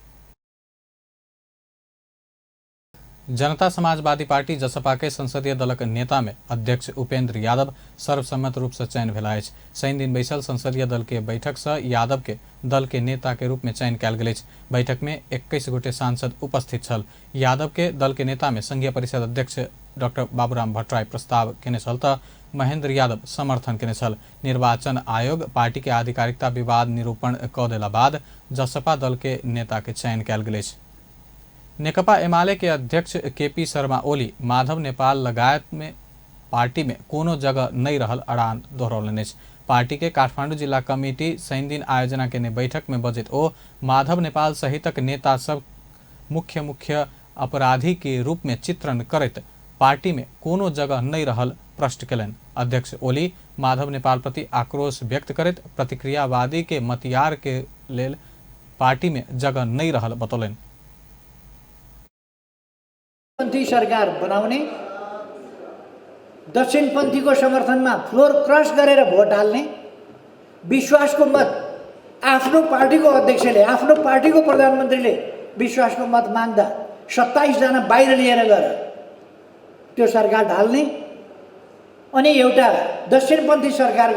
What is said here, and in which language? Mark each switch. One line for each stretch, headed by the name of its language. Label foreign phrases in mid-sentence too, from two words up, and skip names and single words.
Maithili: जनता समाजवादी पार्टी जसपा के संसदीय दलक नेता में अध्यक्ष उपेंद्र यादव सर्वसम्मत रूप से चयन भेला अछि। शनि दिन बैसल संसदीय दल के बैठक से यादव के दल के नेता के रूप में चयन कयल गेल अछि। बैठक में 21 गोटे सांसद उपस्थित छल। यादव के दल के नेता में संघीय परिषद अध्यक्ष डॉक्टर बाबूराम भट्टराई प्रस्ताव केने छल त महेंद्र यादव समर्थन केने छल। निर्वाचन आयोग पार्टी के आधिकारिकता विवाद निरूपण क देला बाद जसपा दल के नेता के चयन कयल गेल अछि। नेकपा एमाले के अध्यक्ष केपी शर्मा ओली माधव नेपाल लगायत में पार्टी में कोनो जगह नहीं रहल अड़ान दोहरौलनि अछि। पार्टी के काठमांडू जिला कमिटी शनि दिन आयोजना केने बैठक में बजैत ओ माधव नेपाल सहितक नेता सब मुख्य अपराधी के रूप में चित्रण करैत पार्टी में कोनो जगह नहीं रहल प्रश्न केलनि। अध्यक्ष ओली माधव नेपाल प्रति आक्रोश व्यक्त करैत प्रतिक्रियावादी के मतियार के लेल पार्टी में जगह नहीं रहल बतौलनि।
Nepali: पंथी सरकार बनाउने, दक्षिणपन्थी को समर्थनमा फ्लोर क्रस गरेर भोट हाल्ने, विश्वासको मत आफ्नो पार्टीको अध्यक्षले, आफ्नो पार्टीको प्रधानमन्त्रीले विश्वासको मत माग्दा 27 जना बाहिर लिएर गएर त्यो सरकार ढाल्ने अनि एउटा दक्षिणपन्थी सरकार